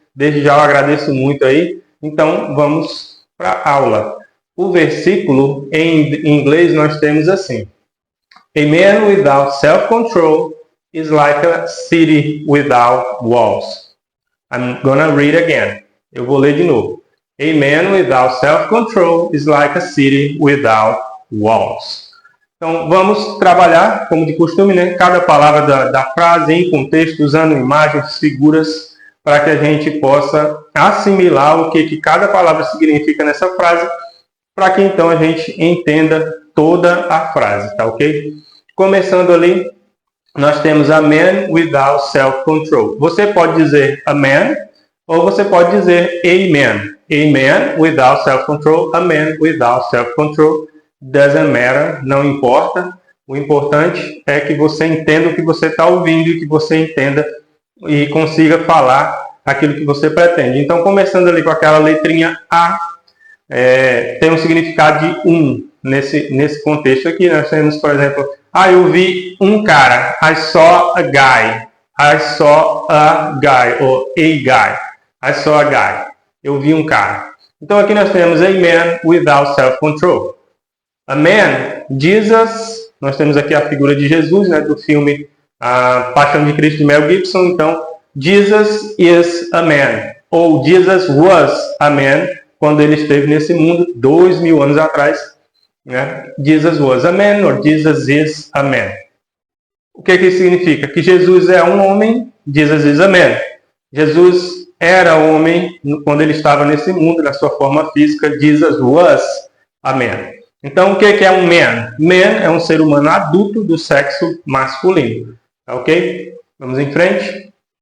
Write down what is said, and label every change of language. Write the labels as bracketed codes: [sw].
[pt] Desde já eu agradeço muito aí. Então, vamos para a aula. O versículo em inglês nós temos assim: [en] A man without self-control is like a city without walls. I'm gonna read again. [pt] Eu vou ler de novo. [en] A man without self-control is like a city without walls. [pt] Então, vamos trabalhar, como de costume, né? Cada palavra da frase em contexto, usando imagens, figuras, para que a gente possa assimilar o que cada palavra significa nessa frase, para que então a gente entenda toda a frase, tá ok? Começando ali, nós temos [en] a man without self-control. [pt] Você pode dizer a man, ou você pode dizer a man. [en] A man without self-control, a man without self-control. Doesn't matter, [pt] não importa. O importante é que você entenda o que você está ouvindo e que você entenda e consiga falar aquilo que você pretende. Então, começando ali com aquela letrinha A, tem um significado de nesse contexto aqui. Nós temos, por exemplo, eu vi um cara. [en] I saw a guy. I saw a guy, ou a guy. I saw a guy. [pt] Eu vi um cara. Então, aqui nós temos a man without self-control. A man, Jesus, nós temos aqui a figura de Jesus, né, do filme A Paixão de Cristo de Mel Gibson. Então, Jesus [en] is a man, [pt] ou Jesus [en] was a man, [pt] quando ele esteve nesse mundo 2000 anos atrás, né? [en] Jesus was a man, ou Jesus is a man. [pt] O que isso significa? Que Jesus é um homem, [en] Jesus is a man. [pt] Jesus era homem quando ele estava nesse mundo, na sua forma física. [en] Jesus was a man. [pt] Então, o que é um man? Man é um ser humano adulto do sexo masculino. Ok? Vamos em frente.